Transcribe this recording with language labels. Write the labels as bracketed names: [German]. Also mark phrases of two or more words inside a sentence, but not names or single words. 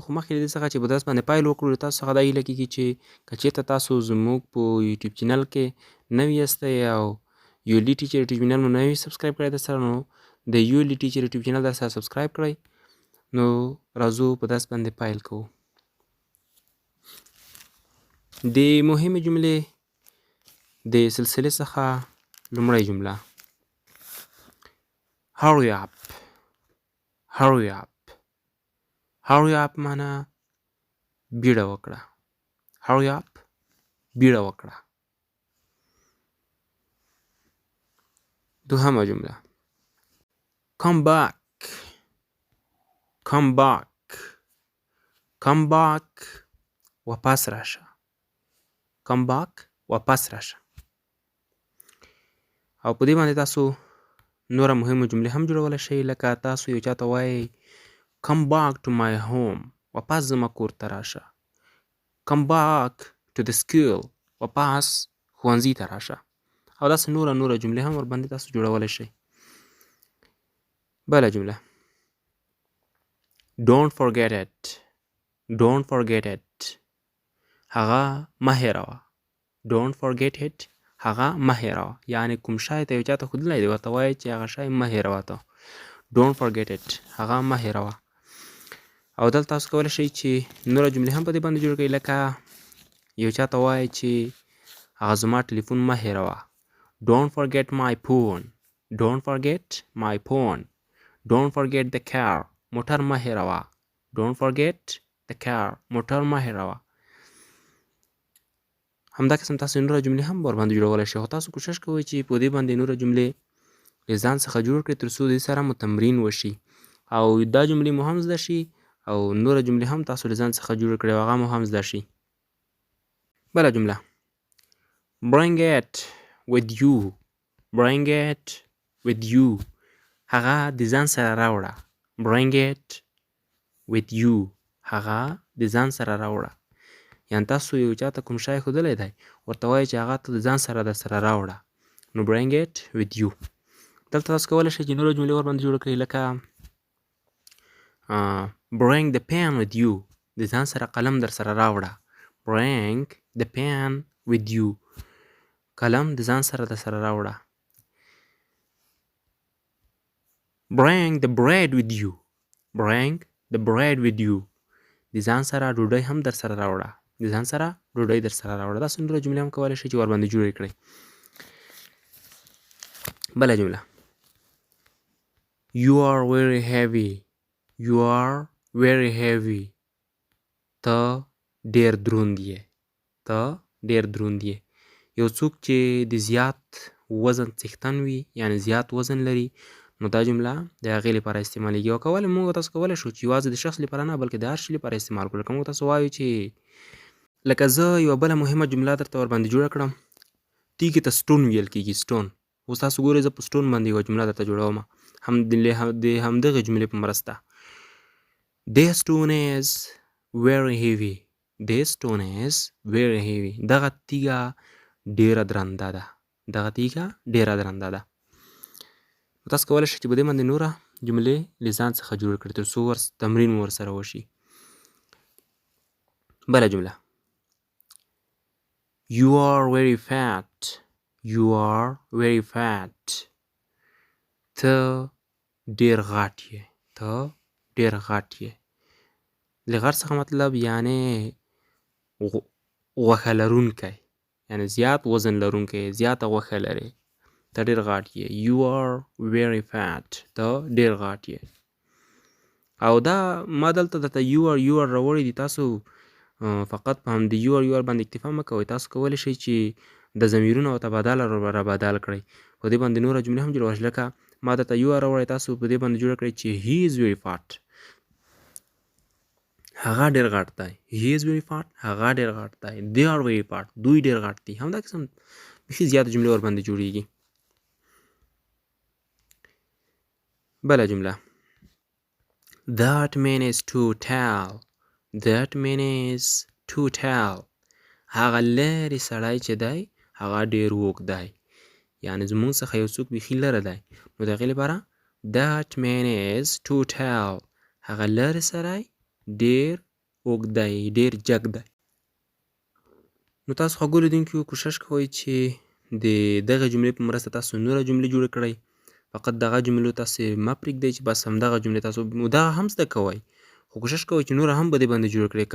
[Pashto] خو مخکې له دې څخه چې په درس باندې پیل وکړو، له تاسو څخه دا هیله کېږي چې که چېرته تاسو زموږ په یوټیوب چینل کې نوي یاستئ او یو ال ټیچر یوټیوب چینل مو نوي سبسکرایب کړی درسره، نو د یو ال ټیچر یوټیوب چینل درسره سبسکرایب کړئ. نو راځو په درس باندې پیل کوو. د مهمې جملې د سلسلې څخه لومړۍ جمله [English] hurry up. hurry up. hurry up [Pashto] معنا بیړه وکړه. [English] hurry up [Pashto] بیړه وکړه. دوهمه جمله [English] come back. come back. come back [Pashto] واپس راشه. [English] come back [Pashto] واپس راشه. او په دې باندې تاسو نوره مهمه جملې هم جوړولی شئ، لکه تاسو یو چاته وایئ [English] come back to my home. [Pashto] واپس زما کور ته راشه. [English] come back to the school. [Pashto] واپس ښوونځي ته راشه. او داسې نوره جملې هم ورباندې تاسو جوړولی شئ. بله جمله [English] don't forget it. don't forget it. [Pashto] هغه مه هېروه. [English] don't forget it. [Pashto] هغه مه هېروه. یعنې کوم شی ته یو چاته ښودلی دی، ورته وایئ چې هغه شی مه هېروه ته. [English] don't forget it. [Pashto] هغه مه هېروه. او دلته تاسو کولی شئ چې نوره جملې هم په دې باندې جوړ کړئ، لکه یو چاته وایئ چې هغه زما ټلیفون مه هېروه. [English] don't forget my phone. don't forget my phone. don't forget the car. [Pashto] موټر مه هېروه. [English] don't forget the car. [Pashto] موټر مه هېروه. همدا قسم تاسو نوره جملې هم ورباندې جوړولی شئ، خو تاسو کوشش کوئ چې په دې باندې نوره جملې له ځان څخه جوړ کړئ، تر څو د دې سره مو تمرین وشي او دا جملې مو هم زده شي او نوره جملې هم تاسو له ځان څخه جوړ کړئ او هغه مو هم زده شي. بله جمله [English] bring it with you. bring it with you. [Pashto] هغه د ځان سره راوړه. [English] bring it with you. [Pashto] هغه د ځان سره راوړه. یعنې تاسو یو چاته کوم شی ښودلی دی، ورته وایئ چې هغه ته د ځان سره در سره راوړه. [English] نو bring it with you. [Pashto] دلته تاسو کولی شئ چې نوره جملې ورباندې جوړه کړئ، لکه [English] bring the pen with you. [Pashto] د ځان سره قلم در سره راوړه. [English] bring the pen with you. [Pashto] قلم د ځان سره در سره راوړه. [English] bring the bread with you. bring the bread with you. [Pashto] د ځان سره ډوډۍ هم در سره راوړه. د ځان سره ډوډۍ در سره راوړه. داسې نوره جملې هم کولی شئ چې ورباندې جوړې کړئ. بله جمله [English] you are very heavy. you are very heavy. [Pashto] ته ډېر دروند یې. ته ډېر دروند یې. یو څوک چې د زیات وزن څښتن وي، یعنې زیات وزن لري، نو دا جمله د هغې لپاره استعمالیږي. او موږ تاسو کولی شو چې یوازې د شخص لپاره نه بلکې د هر شي لپاره استعمال کړو. لکه موږ تاسو وایو چې لکه زه یوه بله مهمه جمله درته ورباندې جوړه کړم، تیږې ته سټون ویل کېږي. سټون. اوس تاسو ګورئ زه په سټون باندې یوه جمله درته جوړوم د همدغې جملې په مرسته. [English] This stone is very heavy. This stone is very heavy. [Pashto] دغه تیږه ډېره درنده ده. دغه تیږه ډېره درنده ده. تاسو کولی شئ چې په دې باندې نوره جملې له ځان څخه جوړ کړئ، تر څو تمرین مو ورسره وشي. بله جمله [English] you are very fat. you are very fat. [Pashto] ته ډېر غټ یې. ته ډېر غټ یې. له غټ څخه مطلب یعنې غوښه لرونکی، یعنې زیات وزن لرونکی، زیاته غوښه لري. ته ډېر غټ یې. [English] you are very fat. [Pashto] ته ډېر غټ یې. او دا ما دلته درته [English] you are [Pashto] راوړی دي. تاسو فقط په همدې [English] you are [Pashto] باندې اکتفا مه کوئ. تاسو کولی شئ چې د ضمیرونو او تبادله رابدل کړئ. په دې باندې نوره جملې هم جوړولی شئ، لکه ما درته [English] you are [Pashto] راوړی، تاسو په دې باندې جوړه کړئ چې [English] he is very fat. [Pashto] هغه ډېر غټ دی. [English] he is very fat. [Pashto] هغه ډېر غټ دی. [English] they are very fat. [Pashto] دوی ډېر غټ دي. همدا قسم بیخي زیاته جملې ورباندې جوړیږي. بله جمله [English] that man is too tall. that man is too tall. [Pashto] هغه لرې سړی چې دی هغه ډېر اوږد دی. یعنې زموږ څخه یو څوک بیخي لرې دی نو د هغې لپاره [English] that man is too tall. [Pashto] هغه لرې سړی ډېر اوږد دی، ډېر جګ دی. نو تاسو خوږو لیدونکو کوشش کوئ چې د دغه جملې په مرسته تاسو نوره جملې جوړې کړئ. فقط دغه جملو تاسې مه پرېږدئ چې بس همدغه جملې تاسو دغه هم زده کوئ، خو کوشش کوئ چې نوره هم په دې باندې جوړه کړئ.